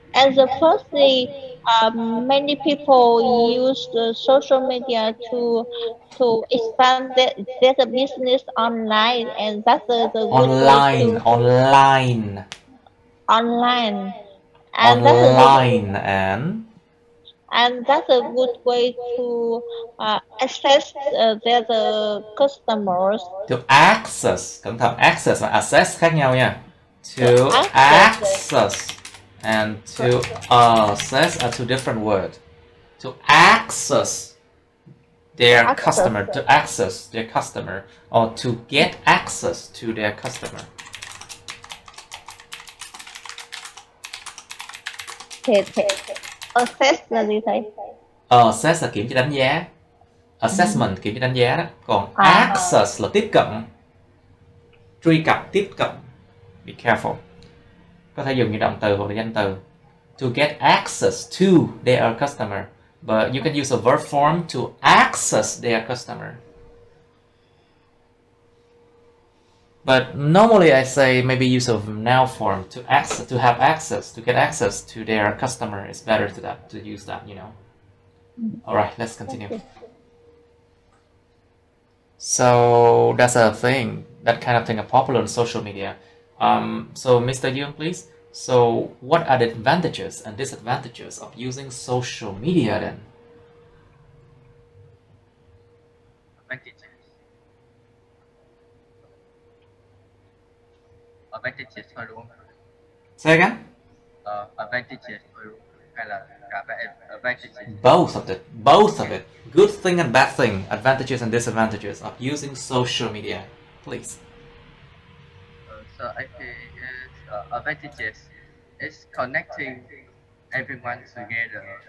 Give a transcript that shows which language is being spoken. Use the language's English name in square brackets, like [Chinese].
[English] And the firstly, many people use the social media to expand their business online, and that's the good way Online, to online, online, and online, and that's a good way to access their customers, to access. [Vietnamese] Cẩn thận, access và access khác nhau nha. [English] to To access access and to assess are two different words. To access their customer, to access their customer, or to get access to their customer. [Vietnamese] thì access là gì thầy? Assess là kiểm tra đánh giá. Assessment kiểm tra đánh giá đó. Còn access là tiếp cận, truy cập, tiếp cận. [English] Be careful. [Vietnamese] Có thể dùng những động từ hoặc là danh từ. [English] To get access to their customer. But you can use a verb form to access their customer. But normally I say maybe use a noun form to access, to have access, to get access to their customer. It's better to use that, you know. All right, let's continue. So that's a thing, that kind of thing are popular on social media. So Mr. Young, please. So what are the advantages and disadvantages of using social media then? [Vietnamese] Advantages thôi đúng không? [English] Say again? [Vietnamese] Advantages thôi đúng không? Hay là cả về advantages? [English] Both of it. Good thing and bad thing. Advantages and disadvantages of using social media. Please. So I think advantages is connecting everyone together.